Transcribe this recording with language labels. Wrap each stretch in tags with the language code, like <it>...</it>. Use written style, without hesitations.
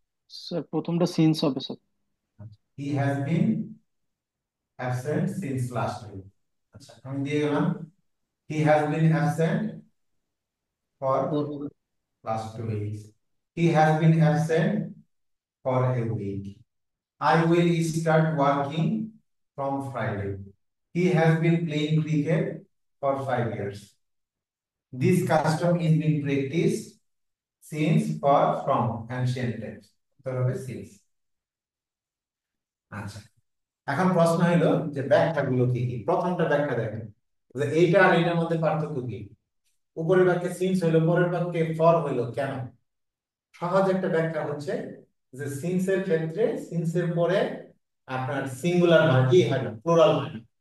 <bn>Sir প্রথমটা since হবে sir.</bn> <en>He has been absent since last week.</en> <bn>আচ্ছা, আমি দিয়ে গেলাম</bn> <en>He has been absent for last 2 weeks। He has been absent for a week. I will start working from Friday. He has been playing cricket for 5 years. This custom is being practiced since or from ancient times.</en> <bn>উত্তর হবে since। আচ্ছা, এখন প্রশ্ন হলো যে ব্যাখ্যাগুলো কি কি। প্রথমটা ব্যাখ্যা দেখেন, যে এইটা আর এটার মধ্যে পার্থক্য কি। উপরের বাক্যে সিন্স হইলো, পরের বাক্যে ফর হইলো কেন? সহজ একটা ব্যাখ্যা হচ্ছে যে সিন্স এর ক্ষেত্রে সিন্স এর পরে আপনার সিঙ্গুলার হয় কি হয় না, প্লুরাল হয় না।</bn>